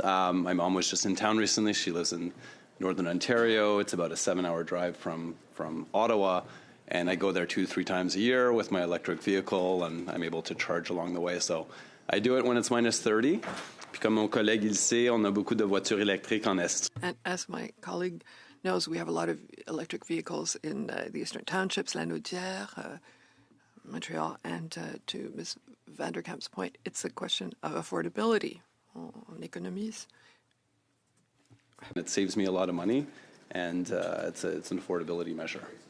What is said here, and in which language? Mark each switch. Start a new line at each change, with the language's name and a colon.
English: My mom was just in town recently. She lives in Northern Ontario. It's about a 7-hour drive from Ottawa. And I go there 2-3 times a year with my electric vehicle, and I'm able to charge along the way. So I do it when it's minus 30.
French: Puis comme mon collègue il sait, on a beaucoup de voitures électriques en Est.
English: And as my colleague knows, we have a lot of electric vehicles in the eastern townships, Lanaudière, Montreal, and to Ms. Vanderkamp's point, it's a question of affordability on
French: économies.
English: It saves me a lot of money, and it's an affordability measure.